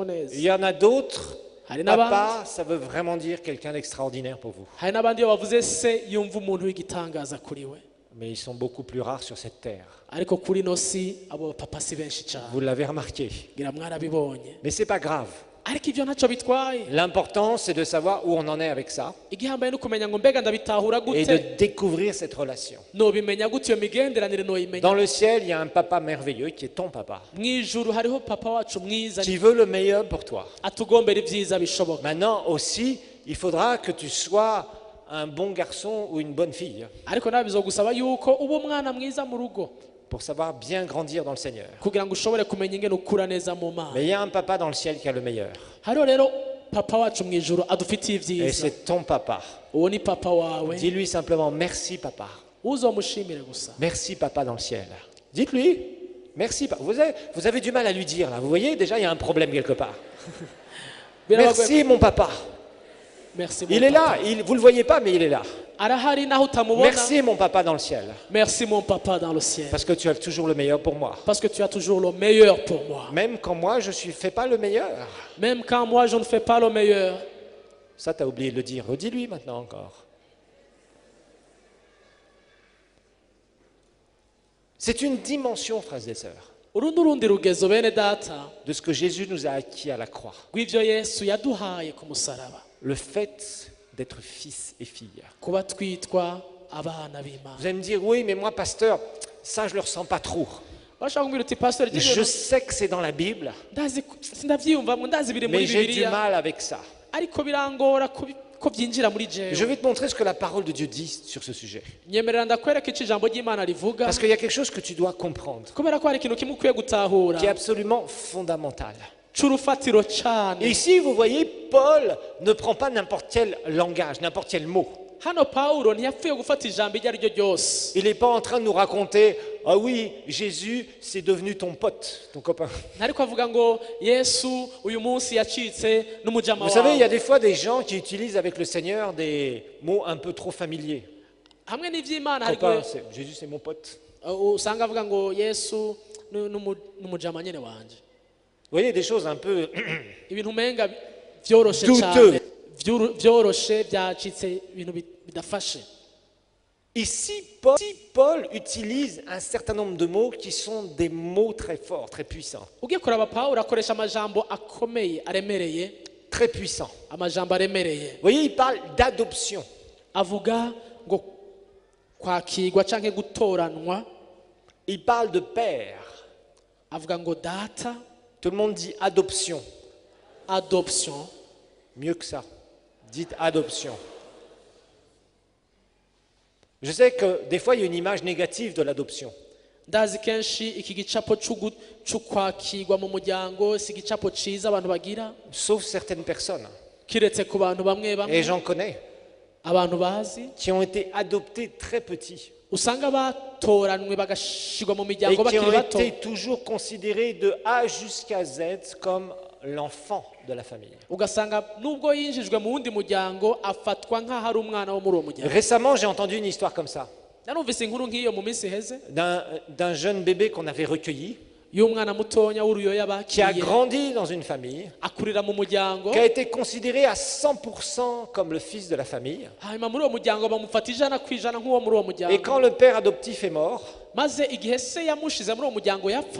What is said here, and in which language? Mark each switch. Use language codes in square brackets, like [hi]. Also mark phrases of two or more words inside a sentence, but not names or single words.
[fr] Il [rn] neza. [fr] y en a d'autres, [rn] Hari n'abandi [fr] papa, ça veut vraiment dire quelqu'un d'extraordinaire pour vous. [rn] hari n'abandi iyo bavuze se yumva umuntu w'igitangaza kuri we, [fr] Mais ils sont beaucoup plus rares sur cette terre. [rn] ariko kuri no si abo papa si benshi cyane, [fr] Vous l'avez remarqué. [rn] ngira mwarabibonye. [fr] Mais c'est pas grave. [rn] Ariko ivyo ntacyo bitwaye, [fr] L'important, c'est de savoir où on en est avec ça [rn] igihambaye no kumenya ngo mbega ndabitahura [fr] et de [rn] gute, [fr] découvrir cette relation. [rn] nobimenya gute iyo migenderanire noyimenya. [fr] Dans le ciel, il y a un papa merveilleux qui est ton papa, [rn] Mw'ijuru hariho papa wacu mwiza [fr] qui veut le meilleur pour toi. [rn] atugombera ibyiza bishoboka, [fr] Maintenant aussi, il faudra que tu sois un bon garçon ou une bonne fille [rn] ariko nawe bizogusaba yuko uba umwana mwiza mu rugo [fr] pour savoir bien grandir dans le Seigneur. [rn] kugira ngo ushobore kumenya ingene ukura neza mu mana. [fr] Mais il y a un papa dans le ciel qui a le meilleur. [rn] Hariho rero papa wacu mu ijuru adufitiye [fr] Et [rn] ibyiza, [fr] c'est ton papa. [rn] uwo ni papa wawe, [fr] Dis-lui simplement merci papa. [rn] uzomushimire gusa. [fr] Merci papa dans le ciel. Dites-lui merci papa. Vous avez du mal à lui dire là. Vous voyez, déjà il y a un problème quelque part. Merci mon papa. Merci mon Il est papa. là. Vous ne le voyez pas, mais il est là. [rn] Arahari naho utamubona. [fr] Merci mon papa dans le ciel. Merci mon papa dans le ciel, Parce que tu as toujours le meilleur pour moi. parce que tu as toujours le meilleur pour moi. Même quand moi je ne fais pas le meilleur. Même quand moi je ne fais pas le meilleur. Ça, tu as oublié de le dire. Redis-lui maintenant encore. C'est une dimension, frères et sœurs, [rn] uru ni urundi rugezo bene data [fr] de ce que Jésus nous a acquis à la croix. [rn] rw'ibyo yesu yaduhaye ku musaraba, [fr] Le fait d'être fils et fille. [rn] kuba twitwa abana b'Imana. [fr] Vous allez me dire, oui, mais moi, pasteur, ça, je ne le ressens pas trop. [rn] bashaka kumbwira uti pastor [fr] Je sais que c'est dans la Bible, [rn] sindabyiyumvamo, ndazi biri muri [fr] mais j'ai du [rn] bibiliya [fr] mal avec ça. [rn] ariko birangora ko byinjira muri [fr] Je [rn] jewe. [fr] vais te montrer ce que la parole de Dieu dit sur ce sujet. [rn] nyemerera ndakwereka icyo ijambo ry'Imana rivuga, [fr] Parce qu'il y a quelque chose que tu dois comprendre, [rn] kubera ko hari ikintu kimwe ukwiye gutahura [fr] qui est absolument fondamental. [rn] c'urufatiro [fr] Et [rn] cyane. [fr] ici, vous voyez, Paul ne prend pas n'importe quel langage, n'importe quel mot. [rn] hano Pawulo ntiyapfuye gufata ijambo iryo ari ryo ryose. [fr] Il n'est pas en train de nous raconter, ah oui, Jésus, c'est devenu ton pote, ton copain. [rn] ntariko avuga ngo yesu uyu munsi yacitse n'umujama [fr] Vous savez, il y a [rn] wawe. [fr] des fois des gens qui utilisent avec le Seigneur des mots un peu trop familiers. [rn] hamwe n'ivy'Imana hari [fr] Copain, Jésus, c'est mon pote. [rn] usanga avuga ngo yesu n'umujama nyene wanje. [fr] Vous voyez, des choses un peu... [rn] ibintu umenga vyoroshe [fr] Douteux. [rn] cyane, vyoroshe byacitse, ibintu bidafashe. [fr] Ici, Paul utilise un certain nombre de mots qui sont des mots très forts, très puissants. [rn] ugiye kuraba Pawulo akoresha amajambo akomeye aremereye, [fr] Très puissants. [rn] amajambo aremereye. [fr] Vous voyez, il parle d'adoption. [rn] avuga ngo kwakirwa canke gutoranwa, [fr] Il parle de père. [rn] avuga ngo data, [fr] Tout le monde dit adoption. adoption. Mieux que ça. Dites adoption. Je sais que des fois, il y a une image négative de l'adoption. [rn] ndazi kenshi iki gicapo c'ukwakirwa mu muryango si igicapo ciza abantu bagira, [fr] Sauf certaines personnes, [rn] kiretse ku bantu bamwe [fr] et [rn] bamwe, [fr] j'en connais, [rn] abantu bazi [fr] qui ont été adoptés très petits [rn] usanga batoranwe bagashirwa mu [fr] et [rn] miryango [fr] qui [rn] bakiri [fr] ont [rn] bato, [fr] été toujours considérés de A jusqu'à Z comme l'enfant de la famille. [rn] ugasanga nubwo yinjijwe mu wundi muryango afatwa nk'aho ari umwana wo muri uwo muryango. [fr] Récemment, j'ai entendu une histoire comme ça, [rn] narumvise inkuru nk'iyo mu minsi iheze [fr] d'un jeune bébé qu'on avait recueilli, [rn] y'umwana mutonya w'uruyoya [fr] qui a [rn] bakiriye, [fr] grandi dans une famille, [rn] akurira mu muryango, [fr] qui a été considéré à 100% comme le fils de la famille. [rn] hanyuma muri uwo muryango bamufata ijana ku ijana nk'uwo muri uwo [fr] Et [rn] muryango, [fr] quand le père adoptif est mort, [rn] maze igihe se yamushize muri uwo muryango [fr] vous [rn] yapfa,